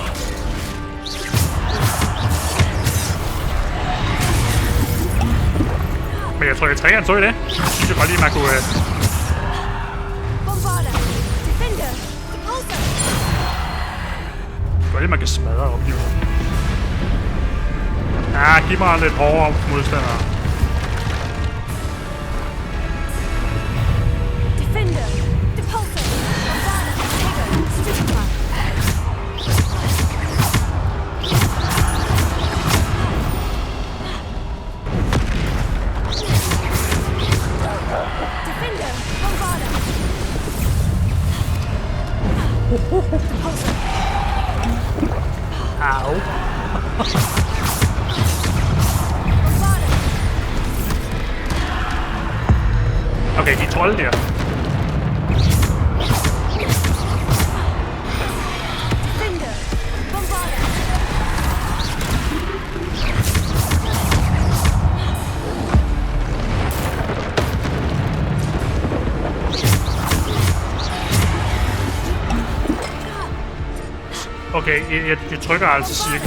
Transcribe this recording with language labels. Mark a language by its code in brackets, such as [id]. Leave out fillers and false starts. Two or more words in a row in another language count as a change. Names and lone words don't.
[da] Men jeg tror, jeg trækker en så i det. Jeg synes jeg bare lige, man kunne... [en] Bombarder, defender, repulsor. [da] Jeg tror lige, man kan smadre op i hovedet. Ja, giv mig lidt hårdere modstandere. [en] Defender, repulsor, bombarder, trigger, stupefy. Defender, bombarder. Repulsor. [da] Au. Okay, de trolde der. [en] Defender, bombarder. [da] Okay, jeg trykker altså cirka.